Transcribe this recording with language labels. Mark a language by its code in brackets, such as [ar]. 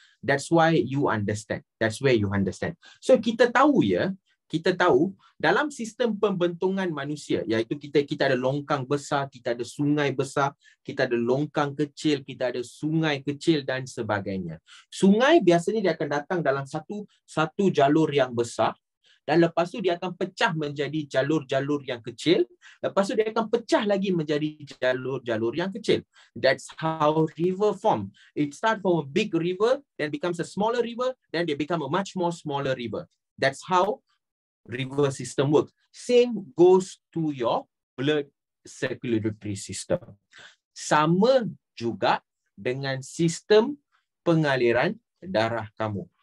[en] That's why you understand. That's where you understand. [ms] So kita tahu ya, kita tahu dalam sistem pembentungan manusia, iaitu kita ada longkang besar, kita ada sungai besar, kita ada longkang kecil, kita ada sungai kecil dan sebagainya. Sungai biasanya dia akan datang dalam satu jalur yang besar, dan lepas tu dia akan pecah menjadi jalur-jalur yang kecil. Lepas tu dia akan pecah lagi menjadi jalur-jalur yang kecil. [en] That's how river form. It starts from a big river, then becomes a smaller river, then they become a much more smaller river. That's how river system works. Same goes to your blood circulatory system. [ms] Sama juga dengan sistem pengaliran darah kamu.